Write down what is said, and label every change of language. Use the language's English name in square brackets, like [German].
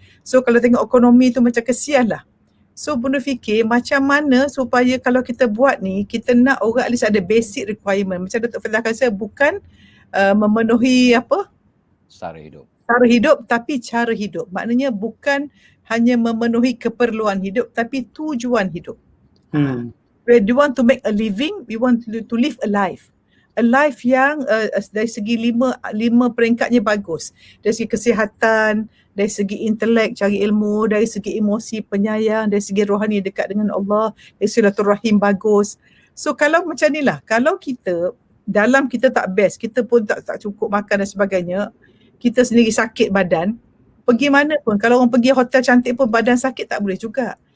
[Malay] So kalau tengok ekonomi tu macam kesian lah. So bonda fikir macam mana supaya kalau kita buat ni, kita nak orang at least ada basic requirement. Macam Datuk Fadilah kata, bukan memenuhi apa? Sara hidup, tapi cara hidup. Maknanya bukan hanya memenuhi keperluan hidup, tapi tujuan hidup. [English] We want to make a living, we want to live a life. A life [Malay] yang dari segi lima peringkatnya bagus. Dari segi kesihatan, dari segi intelek, cari ilmu, dari segi emosi, penyayang, dari segi rohani dekat dengan Allah, dari silaturahim bagus. So kalau macam ni lah, kalau kita tak best, kita pun tak cukup makan dan sebagainya, kita sendiri sakit badan, pergi mana pun, kalau orang pergi hotel cantik pun badan sakit tak boleh juga.